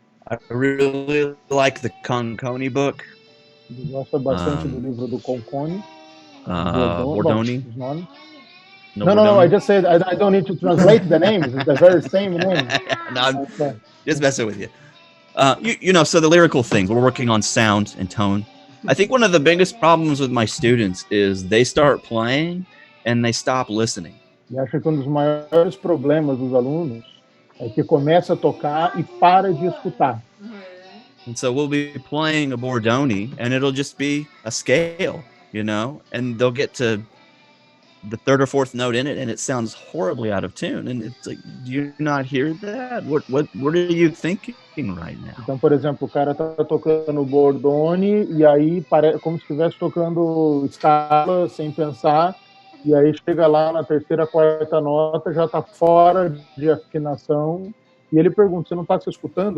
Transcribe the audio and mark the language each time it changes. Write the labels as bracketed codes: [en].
[en] I really like the Conconi book, [pt] Ele gosta bastante do livro do Conconi, Bordoni, bom, Bordoni. os nomes. [en] No, No, I Bordoni. just said I don't need to translate the names. It's the very same name. No, I'm just messing with you. So the lyrical things, we're working on sound and tone. I think one of the biggest problems with my students is they start playing and they stop listening. [pt] E acho que um dos maiores problemas dos alunos é que começa a tocar e para de escutar. [en] And so we'll be playing a Bordoni and it'll just be a scale, and they'll get to the third or fourth note in it and it sounds horribly out of tune. And it's like, do you not hear that? What are you thinking right now? [pt] Então, por exemplo, o cara tá tocando Bordoni e aí como se estivesse tocando escala sem pensar, e aí chega lá na terceira, quarta nota, já está fora de afinação, e ele pergunta, você não está se escutando?